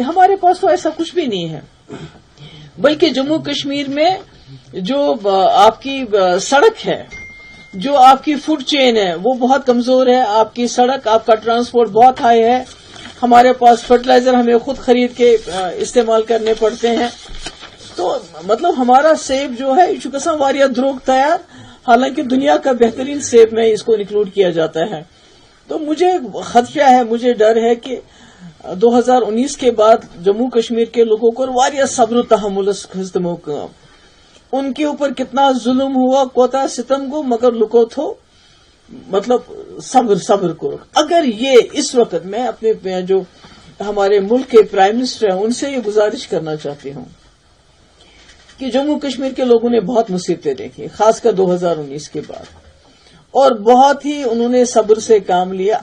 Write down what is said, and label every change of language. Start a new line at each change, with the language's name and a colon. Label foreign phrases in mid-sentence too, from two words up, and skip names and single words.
Urdu: ہمارے پاس تو ایسا کچھ بھی نہیں ہے، بلکہ جموں کشمیر میں جو آپ کی سڑک ہے، جو آپ کی
English: food chain
Urdu: ہے، وہ بہت کمزور ہے۔ آپ کی سڑک، آپ کا ٹرانسپورٹ بہت ہائی ہے۔ ہمارے پاس فرٹیلائزر ہمیں خود خرید کے استعمال کرنے پڑتے ہیں، تو مطلب ہمارا سیب جو ہے
Kashmiri: یہ گژھان واریاہ دروگ تیار،
Urdu: حالانکہ دنیا کا بہترین سیب میں اس کو انکلوڈ کیا جاتا ہے۔ تو مجھے خدشہ ہے، مجھے ڈر ہے کہ 2019 کے بعد جموں کشمیر کے لوگوں کو
Kashmiri: واریاہ صبر و تحمل تمو کام،
Urdu: ان کے اوپر کتنا ظلم ہوا،
Kashmiri: کوتا ستم گو، مگر لکو تھو مطلب صبر کرو۔
Urdu: اگر یہ اس وقت میں اپنے جو ہمارے ملک کے
English: prime minister
Urdu: ہیں ان سے یہ گزارش کرنا چاہتی ہوں کہ جموں کشمیر کے لوگوں نے بہت مصیبتیں دیکھی، خاص کر 2019 کے بعد، اور بہت ہی انہوں نے صبر سے کام لیا.